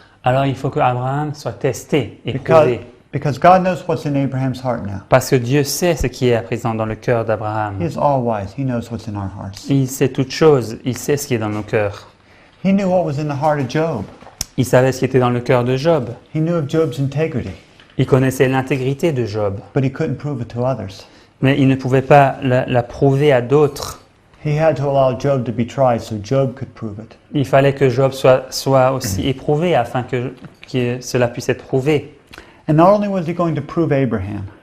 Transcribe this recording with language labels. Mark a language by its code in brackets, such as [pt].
[fr] Alors il faut que Abraham soit testé, [en] because, [fr] éprouvé, [en] because God knows what's in Abraham's heart now. [fr] parce que Dieu sait ce qui est à présent dans le cœur d'Abraham. [en] He is all wise. He knows what's in our hearts. [fr] Il sait toutes choses, il sait ce qui est dans nos cœurs. [en] He knew what was in the heart of Job. [fr] Il savait ce qui était dans le cœur de Job. [en] He knew of Job's integrity, [fr] Il connaissait l'intégrité de Job, [en] but he couldn't prove it to others. [fr] mais il ne pouvait pas la prouver à d'autres. [en] He had to allow Job to be tried so Job could prove it. [fr] Il fallait que Job soit aussi éprouvé afin que cela puisse être prouvé. [en] And not only was he going to prove Abraham,